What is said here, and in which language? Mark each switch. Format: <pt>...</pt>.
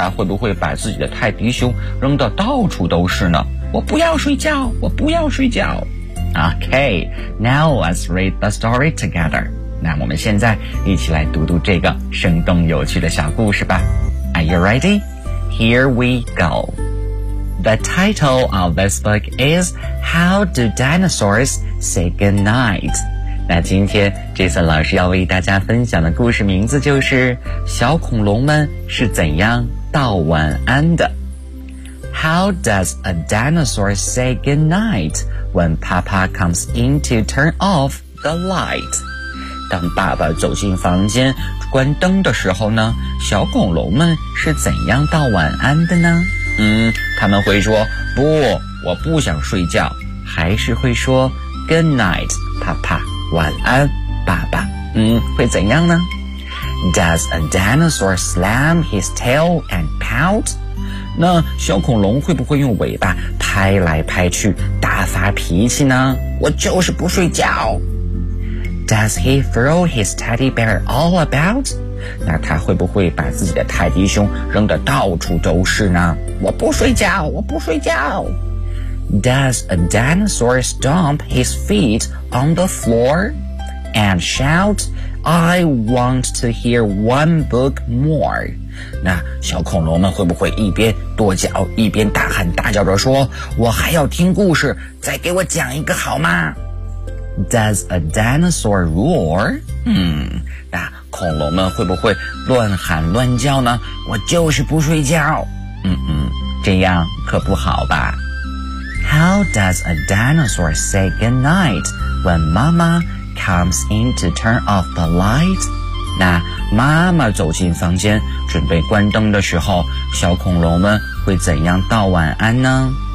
<zh>他会不会把自己的泰迪熊扔得到处都是呢？我不要睡觉，我不要睡觉。</zh> <en>Okay, now let's read the story together.</en> <zh>那我们现在一起来读读这个生动有趣的小故事吧。</zh> <en>Are you ready? Here we go. The title of this book is How Do Dinosaurs Say Goodnight?</en> <zh>那今天 Jason 老师要为大家分享的故事名字就是小恐龙们是怎样道晚安的。</zh> <en>How does a dinosaur say goodnight when Papa comes in to turn off the light?</en> <zh>当爸爸走进房间关灯的时候呢，小恐龙们是怎样道晚安的呢？他们会说不，我不想睡觉，还是会说 goodnight, Papa? 晚安，爸爸。会怎样呢？</zh> <en>Does a dinosaur slam his tail and pout?</en> <zh>那小恐龙会不会用尾巴拍来拍去，大发脾气呢？我就是不睡觉。</zh> <en>Does he throw his teddy bear all about?</en> <zh>那他会不会把自己的泰迪熊扔得到处都是呢？我不睡觉，我不睡觉。</zh> <en>Does a dinosaur stomp his feet on the floor and shout, I want to hear one book more?</en> <zh>那小恐龙们会不会一边跺脚一边大喊大叫着说，我还要听故事，再给我讲一个好吗？</zh> <en>Does a dinosaur roar?</en> <zh>那恐龙们会不会乱喊乱叫呢？我就是不睡觉。这样可不好吧。</zh> <en>How does a dinosaur say goodnight when mama comes in to turn off the light?</en> <zh>那妈妈走进房间准备关灯的时候，小恐龙们会怎样道晚安呢？</zh>